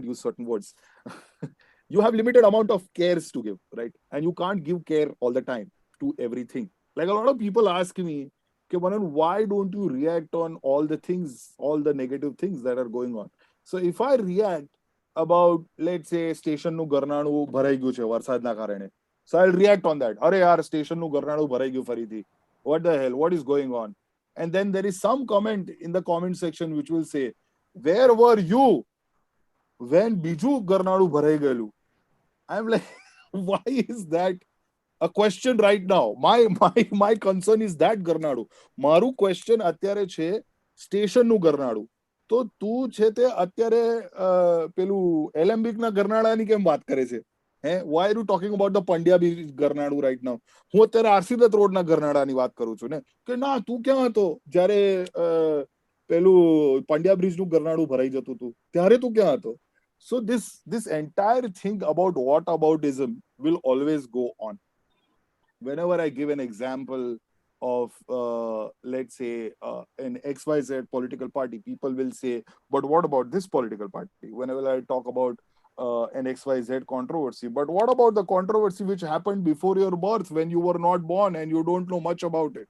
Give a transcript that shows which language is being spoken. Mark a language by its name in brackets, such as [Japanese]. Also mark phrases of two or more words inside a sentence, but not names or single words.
[English] You have limited amount of cares to give, right? And you can't give care all the time to everything. Like, a lot of people ask me, okay, Manan, why don't you react on all the things, all the negative things that are going on? So if I react about, let's say, [Gujarati] સ્ટેશનનું ગરનાળું ભરાઈ ગયું છે વરસાદના કારણે, [English] so I'll react on that. [Gujarati] અરે યાર, સ્ટેશનનું ગરનાળું ભરાઈ ગયું ફરીથી. [English] What the hell? What is going on? And then there is some comment in the comment section which will say, where were you when [Gujarati] બીજું ગરનાળું ભરાઈ ગયેલું? [English] I'm like, why is that a question right now? My concern is that [Gujarati] ગરનાળું. મારું question અત્યારે છે સ્ટેશનનું ગરનાળું. તો તું છે તે અત્યારે પેલું એલેમ્બિકના ગરનાળાની કેમ વાત કરે છે? [English] Why are you talking about the પંડ્યા બીચ ગરનાળું right now? [Gujarati] હું અત્યારે આરસીદત્ત રોડના ગરનાળાની વાત કરું છું ને. કે ના, તું ક્યાં હતો જ્યારે પેલું પંડ્યા બ્રિજનું ગરનાળું ભરાઈ જતું હતું? ત્યારે તું ક્યાં હતો? [English] So this entire thing about whataboutism will always go on. Whenever I give an example of, let's say, an XYZ political party, people will say, but what about this political party? Whenever I talk about an XYZ controversy, but what about the controversy which happened before your birth, when you were not born and you don't know much about it?